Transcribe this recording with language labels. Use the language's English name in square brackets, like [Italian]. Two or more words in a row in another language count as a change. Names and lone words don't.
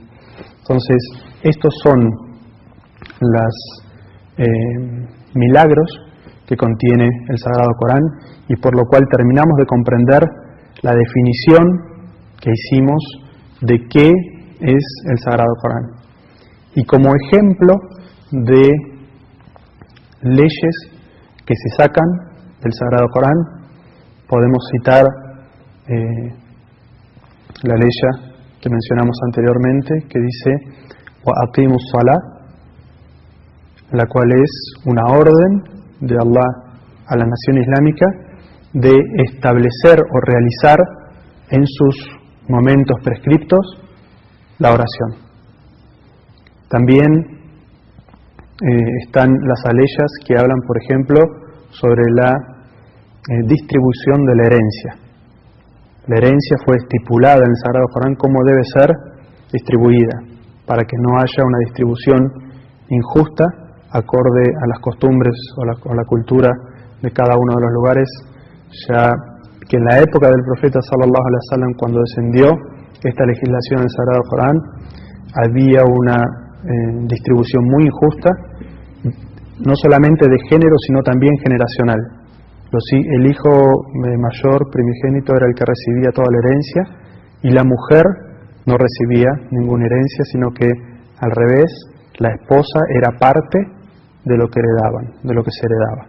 [Spanish] Entonces, estos son los milagros que contiene el Sagrado Corán, y por lo cual terminamos de comprender la definición que hicimos de qué es el Sagrado Corán. Y como ejemplo de leyes que se sacan del Sagrado Corán. Podemos citar la ley que mencionamos anteriormente, que dice [Arabic] وأقيموا الصلاة, [Spanish] la cual es una orden de Allah a la nación islámica de establecer o realizar en sus momentos prescriptos la oración. También están las aleyas que hablan, por ejemplo, sobre la distribución de la herencia. La herencia fue estipulada en el Sagrado Corán cómo debe ser distribuida, para que no haya una distribución injusta acorde a las costumbres o la cultura de cada uno de los lugares, ya que en la época del profeta [Arabic] صلى الله عليه وسلم, [Spanish] cuando descendió esta legislación del Sagrado Corán, había una distribución muy injusta, no solamente de género, sino también generacional. El hijo mayor primigénito era el que recibía toda la herencia, y la mujer no recibía ninguna herencia, sino que al revés, la esposa era parte de lo que heredaban, de lo que se heredaba.